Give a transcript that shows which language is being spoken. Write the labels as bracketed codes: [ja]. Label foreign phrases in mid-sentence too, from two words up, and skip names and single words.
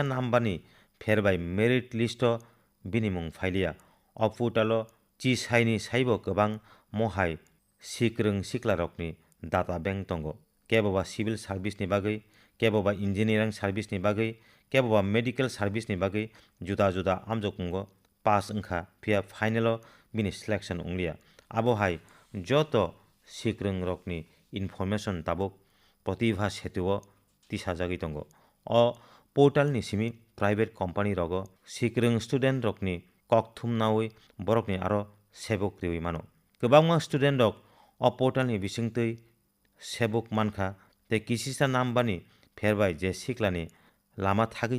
[trp] nambani pherbai merit list o bini mung phailiya o portalo chi saini saibo kwbang mohai sikrung siklarokni data bank tongo keboba [en] civil service [trp] ni bagui keboba [en] engineering service [trp] ni bagui keboba [en] medical service [trp] ni bagui juda juda amjokmungo pass wngkha phia final o bini selection ungliya abo hai joto sikrung rokni इनफरमेशन ताबुक प्रतिभा सेतुओ तिसाजागै दंग अ पोर्टालनि सिमी [en] private company [trp] रगो सिक्रों स्टुडेन्ट रकनि ककथुमनावै बरकनि आरो सेबक रिवै मानो गोबांमा स्टुडेन्ट रक अ पोर्टालनि बिसिंतै सेबक मानखा ते किसिसा नामबानि फेरबाय जे सिक्लानि लामा थागै